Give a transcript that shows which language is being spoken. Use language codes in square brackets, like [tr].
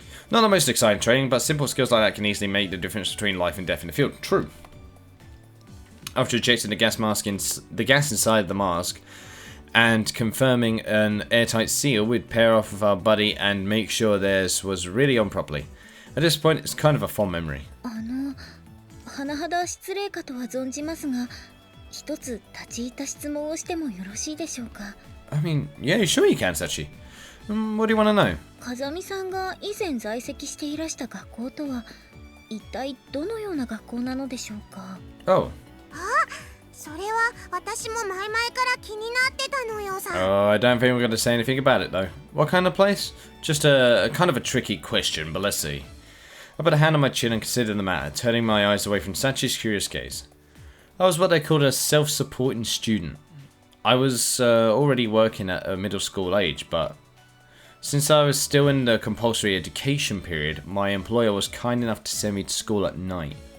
[en] Not the most exciting training, but simple skills like that can easily make the difference between life and death in the field. True. after ejecting the gas inside the mask and confirming an airtight seal, we'd pair off with our buddy and make sure theirs was really on properly. At this point, it's kind of a fond memory. [ja] 甚だ失礼かとは存じますが、一つ立ち入った質問をしてもよろしいでしょうか。 [en] I mean, yeah, sure you can, Sachi. What do you want to know? [ja] 風見さんが以前在籍していらした学校とは一体どのような学校なのでしょうか。 [en] Oh. [ja] それは私も前々から気になってたのよさ。 [en] Oh, I don't think we're going to say anything about it, though. What kind of place? Just a kind of a tricky question, but let's see. I put a hand on my chin and considered the matter, turning my eyes away from Sachi's curious gaze. I was what they called a self-supporting student. I was already working at a middle school age, but since I was still in the compulsory education period, my employer was kind enough to send me to school at night.